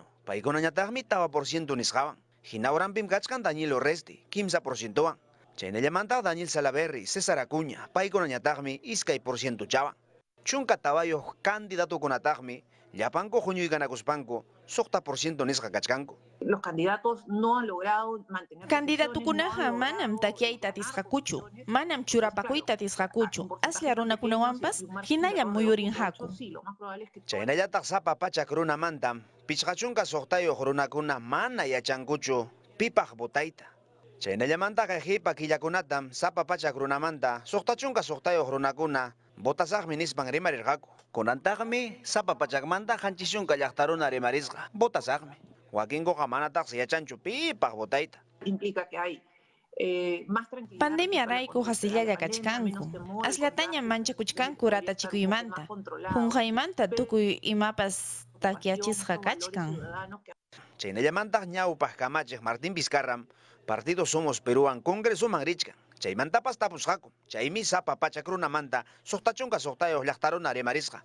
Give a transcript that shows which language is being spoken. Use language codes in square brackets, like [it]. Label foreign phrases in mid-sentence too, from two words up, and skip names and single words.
[qu] Paykunañataqmi tawa % nisqawan. Hina oranpim kachkan Daniel Orresti, kimsa %wan. Chaynallamanta Daniel Salaverry, César Acuña, paykunañataqmi iskay % chawan. Chunka tawayuq candidatukunataqmi llapanku huñuykanakuspanku suqta % nisqa kachkanku. [es] Los candidatos no han logrado mantener. [qu] Candidatukunaqa manam takiayta tisqakuchu, manam churapakuyta tisqakuchu. Aslla runakunawanpas hinallam muyurinhaku. Chaynallataq sapa pachak runamantam pichqa chunka suqtayuq runakuna mana yachankuchu pipaq votayta. Chaynallamanta qipa killakunatam sapa pachak runamanta suqta chunka suqtayuq runakuna votasaqmi nispan rimarirqaku. Kunantaqmi sapa pachakmanta hanchis chunka llaqta runa rimarisqa votasaqmi. Wakinkuqa manataqsi yachanchu pipaq votayta. [es] Implica que hay más tranquilidad. [qu] Pandemia rayku hasillalla kachkanku. Aslataña manchakuchkanku ratachikuymanta. Punqaymanta tukuy imapas takiachisqa kachkan. Chaynallamantaq ñawpaq kamachiq Martín Vizcarram Partido Somos Peruan Congresuman richkan. Chaymantapas tapusqaku. Chaymi sapa pachak runamanta suqta chunka suqtayuq llaqta runa rimarisqa.